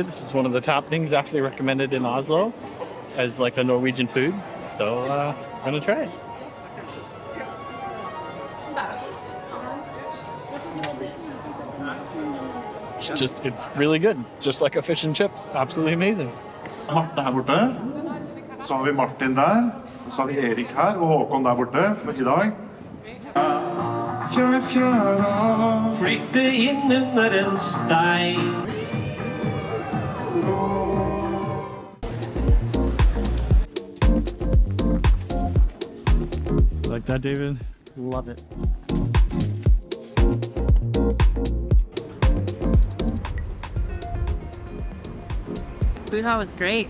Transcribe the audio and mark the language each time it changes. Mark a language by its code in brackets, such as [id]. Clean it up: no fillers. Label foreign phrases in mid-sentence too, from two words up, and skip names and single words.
[en] This is one of the top things actually recommended in Oslo as like a Norwegian food. So we're gonna try it. It's really good, just like a fish and chips. Absolutely amazing. [no] Marte her borte. Så har vi Martin der. Så har vi Erik her og Håkon der borte for i dag. jeg fjæra. Flytte inn under en stein. [en] Like that, David? Love it. Food hall was great.